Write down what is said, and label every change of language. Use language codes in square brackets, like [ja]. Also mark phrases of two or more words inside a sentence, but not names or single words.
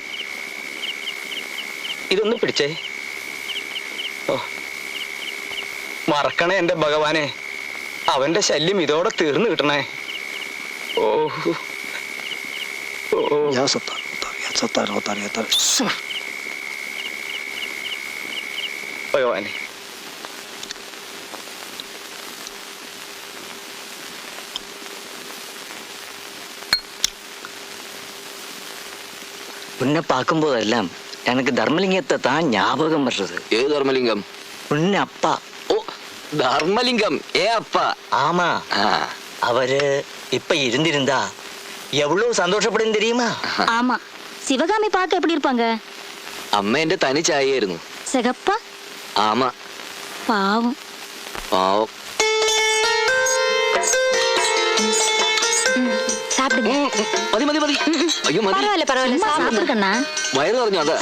[ml] ഇതൊന്ന് പിടിച്ചേ. ഓ, മറക്കണേ എന്റെ ഭഗവാനെ. അവന്റെ ശല്യം ഇതോടെ തീർന്നു കിട്ടണേ. ഓ ഭഗവാനെ. [ta] உன்னை பார்க்கும்போதெல்லாம் எனக்கு தர்மலிங்கத்தை தான் ஞாபகம் வர்றது. [ml] ഏത് ധർമ്മലിംഗം? [ta] உன்ன அப்பா. [ml] ഓ, ധർമ്മലിംഗം. അപ്പ. [ta] ஆமா, ആ, அவரு இப்ப இருந்திருந்தா எவ்வளவு சந்தோஷப்படும் தெரியுமா? ஆமா, சிவகாமி பார்க்க எப்படி இருப்பாங்க? [ml] അമ്മ എന്റെ തനി ചായയായിരുന്നു. [ta] சிகப்பா? ആമ. பாவம். [ml] പാവം. [ta] சாப்பிடுங்க. [ml] മതി മതി മതി. അയ്യോ മതി. [ta] பரவாயில்ல பரவாயில்ல, சாப்பிடுங்கண்ணா. [ml] വയറ് പറഞ്ഞു. അതാ.